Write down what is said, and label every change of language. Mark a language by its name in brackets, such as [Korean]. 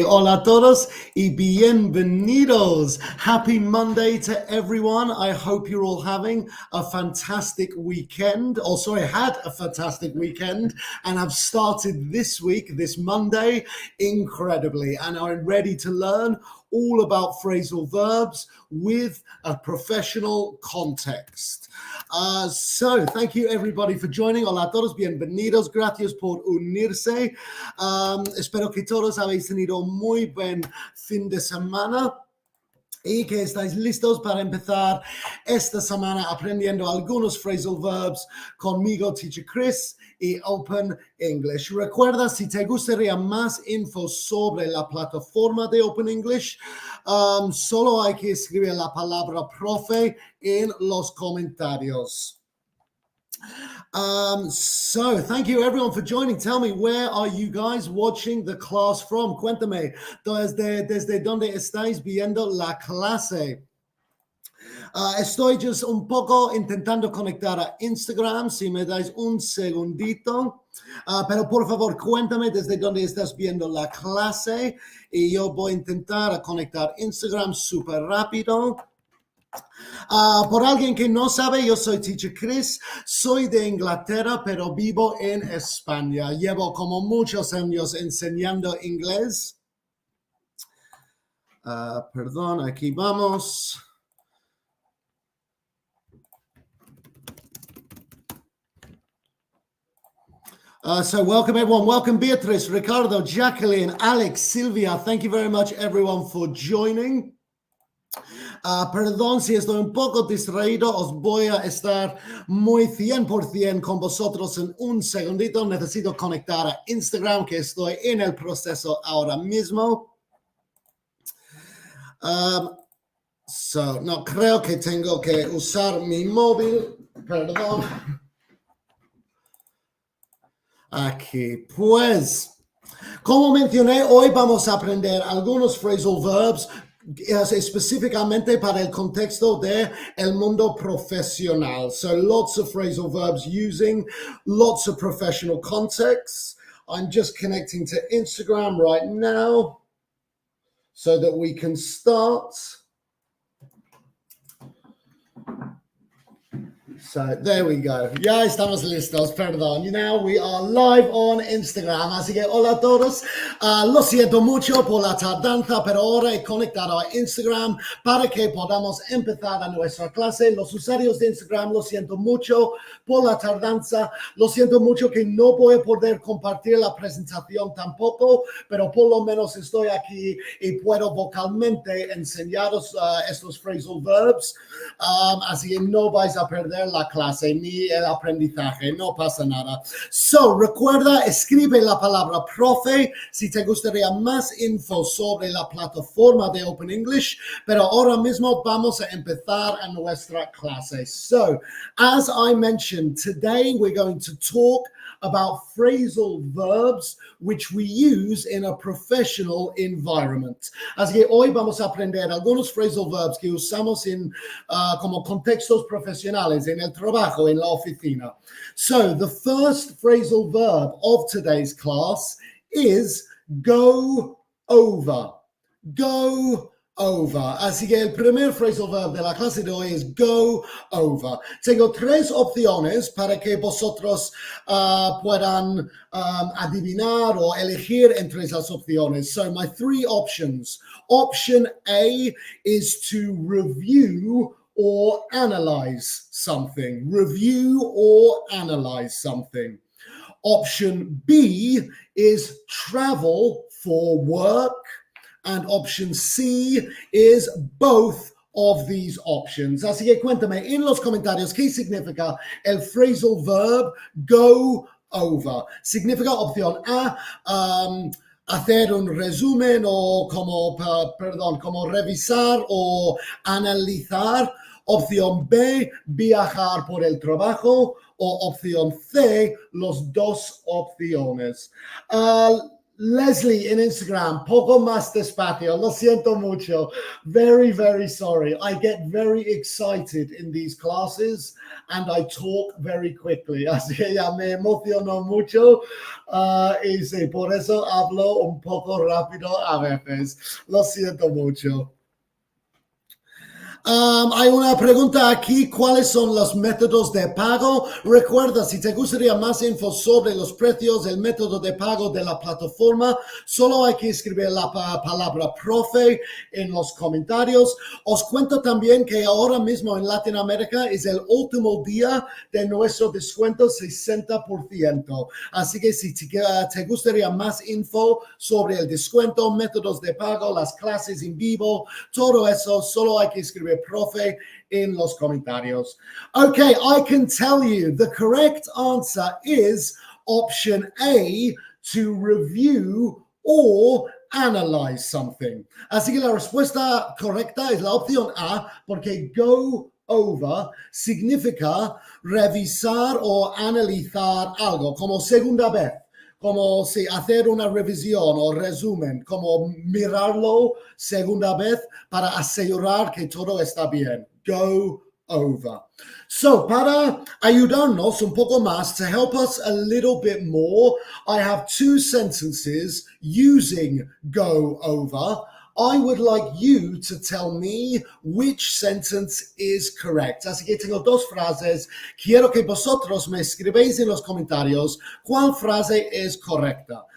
[Spanish] Hola a todos y bienvenidos. [English] Happy Monday to everyone. I hope you're all having a fantastic weekend. Had a fantastic weekend and have started this week, this Monday, incredibly and are ready to learn all about phrasal verbs with a professional context. Thank you everybody for joining. [Spanish] Hola a todos, bienvenidos, gracias por unirse. Espero que todos habéis tenido muy buen fin de semana y que estáis listos para empezar esta semana aprendiendo algunos phrasal verbs conmigo, Teacher Chris, y Open English. Recuerda, si te gustaría más info sobre la plataforma de Open English, solo hay que escribir la palabra profe en los comentarios. [English] Thank you everyone for joining. Tell me, where are you guys watching the class from? [Spanish] Cuéntame, desde dónde estáis viendo la clase. Estoy just un poco intentando conectar a Instagram, si me dais un segundito. Pero por favor, cuéntame desde dónde estás viendo la clase y yo voy a intentar conectar Instagram súper rápido. Por alguien que no sabe, yo soy Teacher Chris, soy de Inglaterra, pero vivo en España. Llevo como muchos años enseñando inglés. Perdón, aquí vamos. [English] Welcome everyone. Welcome Beatriz, Ricardo, Jacqueline, Alex, Silvia. Thank you very much everyone for joining. [Spanish] Perdón si estoy un poco distraído, os voy a estar muy 100% con vosotros en un segundito. Necesito conectar a Instagram, que estoy en el proceso ahora mismo. No creo que tengo que usar mi móvil, perdón. Aquí, pues, como mencioné, hoy vamos a aprender algunos phrasal verbs específicamente para el contexto de el mundo profesional. [English] So lots of phrasal verbs using lots of professional contexts. I'm just connecting to Instagram right now so that we can start. So there we go. [Spanish] Ya estamos listos, perdón. [English] Now we are live on Instagram. [Spanish] Así que hola a todos. Lo siento mucho por la tardanza, pero ahora he conectado a Instagram para que podamos empezar a nuestra clase. Los usuarios de Instagram, lo siento mucho por la tardanza. Lo siento mucho que no voy a poder compartir la presentación tampoco, pero por lo menos estoy aquí y puedo vocalmente enseñaros estos phrasal verbs. Así que no vais a perder la clase ni el aprendizaje, no pasa nada. Recuerda, escribe la palabra profe si te gustaría más info sobre la plataforma de Open English, pero ahora mismo vamos a empezar a nuestra clase. [English] So, as I mentioned, today we're going to talk about phrasal verbs which we use in a professional environment. [Spanish] Así que hoy vamos a aprender algunos phrasal verbs que usamos en como contextos profesionales, en el trabajo, en la oficina. [English] So the first phrasal verb of today's class is go over. Go over. [Spanish] Así que el primer phrasal verb de la clase de hoy es go over. Tengo tres opciones para que vosotros puedan adivinar o elegir entre esas opciones. [English] So my three options. Option A is to review or analyze something. Review or analyze something. Option B is travel for work. And option C is both of these options. [Spanish] Así que cuéntame en los comentarios qué significa el phrasal verb go over. Significa opción A, hacer un resumen o como revisar o analizar. Opción B, viajar por el trabajo. O opción C, los dos opciones. Leslie in Instagram, poco más despacio. Lo siento mucho. [English] Very, very sorry. I get very excited in these classes and I talk very quickly. [Spanish] Así que ya me emociono mucho y sí, por eso hablo un poco rápido a veces. Lo siento mucho. Hay una pregunta aquí, ¿cuáles son los métodos de pago? Recuerda, si te gustaría más info sobre los precios, el método de pago de la plataforma, solo hay que escribir la palabra profe en los comentarios. Os cuento también que ahora mismo en Latinoamérica es el último día de nuestro descuento 60%. Así que si te gustaría más info sobre el descuento, métodos de pago, las clases en vivo, todo eso, solo hay que escribir profe in los comentarios. [English] Okay, I can tell you the correct answer is option A, to review or analyze something. [Spanish] Así que la respuesta correcta es la opción A, porque go over significa revisar o analizar algo, como segunda vez. Como si hacer una revisión o resumen, como mirarlo segunda vez para asegurar que todo está bien. [English] Go over. So, [Spanish] para ayudarnos un poco más, [English] to help us a little bit more, I have two sentences using go over. I would like you to tell me which sentence is correct. [Spanish] Así que tengo dos frases. Quiero que vosotros me escribáis en los comentarios cuál frase es correcta.